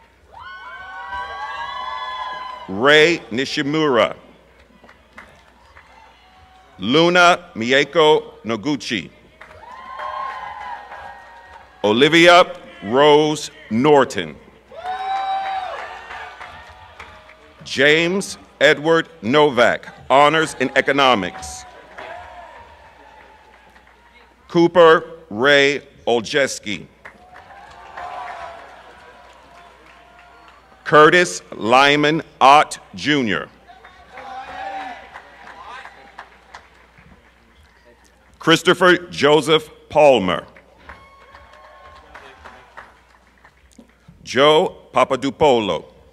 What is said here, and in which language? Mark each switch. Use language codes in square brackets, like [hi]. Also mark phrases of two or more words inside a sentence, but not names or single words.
[en] Ray Nishimura. Luna Mieko Noguchi. Olivia Rose Norton. James Edward Novak, honors in economics. Cooper Ray Oljeski. Curtis Lyman Ott Jr. Christopher Joseph Palmer. Joe Papadupolo.